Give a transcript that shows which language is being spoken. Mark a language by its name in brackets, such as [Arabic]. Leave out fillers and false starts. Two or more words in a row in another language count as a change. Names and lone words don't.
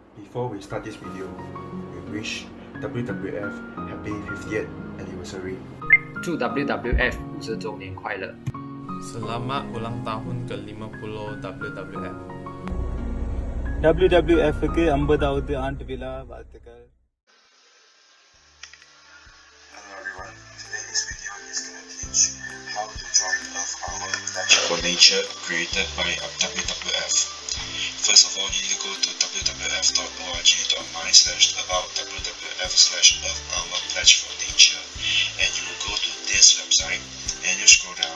[English] Before we start this video, we wish WWF Happy 50th Anniversary. [Chinese] 祝 WWF 50周年快乐 [Malay] Selamat ulang tahun ke-50 WWF. [Tamil] WWF'க்கு 50வது ஆண்டு விழா வாழ்த்துக்கள். [English] Hello everyone, today's video is going to teach how to join Earth Hour Pledge for Nature created by WWF. First of all, you need to go to www.about.wwf/earth-hour-pledge-for-nature, and you will go to this website and you scroll down.